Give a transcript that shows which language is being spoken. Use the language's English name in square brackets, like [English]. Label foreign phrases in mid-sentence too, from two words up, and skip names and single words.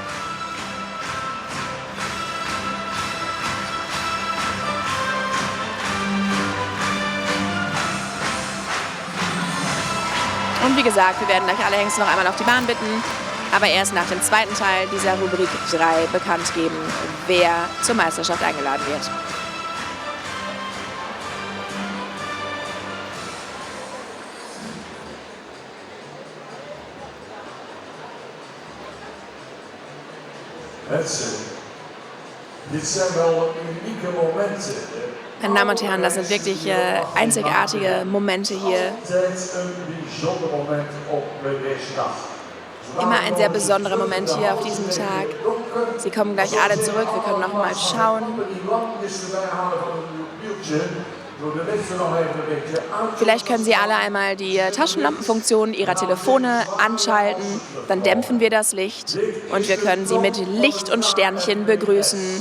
[German] Und wie gesagt, wir werden gleich alle Hengste noch einmal auf die Bahn bitten, aber erst nach dem zweiten Teil dieser Rubrik 3 bekannt geben, wer zur Meisterschaft eingeladen wird. [Dutch] Dit zijn wel unieke momenten. [German] Meine Damen und Herren, das sind wirklich einzigartige Momente hier. [Dutch] Altijd een bijzonder moment op deze dag. [German] Immer ein sehr besonderer Moment hier auf diesem Tag. Sie kommen gleich alle zurück, wir können noch mal schauen. Vielleicht können Sie alle einmal die Taschenlampenfunktion Ihrer Telefone anschalten, dann dämpfen wir das Licht und wir können Sie mit Licht und Sternchen begrüßen.